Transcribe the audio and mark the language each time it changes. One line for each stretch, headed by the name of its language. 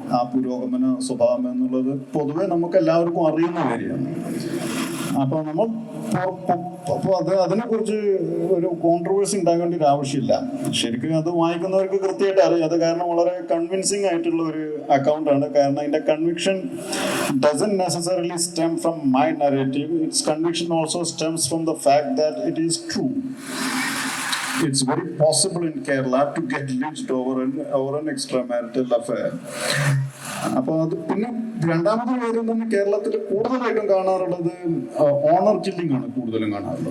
Malayalam: ആ പുരോഗമന സ്വഭാവം എന്നുള്ളത് പൊതുവെ നമുക്ക് എല്ലാവർക്കും അറിയുന്ന കാര്യമാണ്. അപ്പോൾ അതിനെക്കുറിച്ച് ഒരു കോൺട്രവേഴ്സി ഉണ്ടാകേണ്ട ഒരു ആവശ്യമില്ല. ശരിക്കും അത് വായിക്കുന്നവർക്ക് കൃത്യമായിട്ട് അറിയാം. അത് കാരണം വളരെ കൺവിൻസിങ് ആയിട്ടുള്ള ഒരു അക്കൗണ്ടാണ്. കാരണം അതിന്റെ conviction
English: doesn't necessarily stem from my narrative. Its conviction also stems from the fact that it is true. It's very possible in Kerala to get lynched over an extramarital affair.
Malayalam: അപ്പോൾ അത് പിന്നെ രണ്ടാമത്തെ കാര്യം തന്നെ കേരളത്തിൽ കൂടുതലായിട്ടും കാണാറുള്ളത് ഓണർ കില്ലിംഗ് ആണ് കൂടുതലും കാണാറുള്ളത്.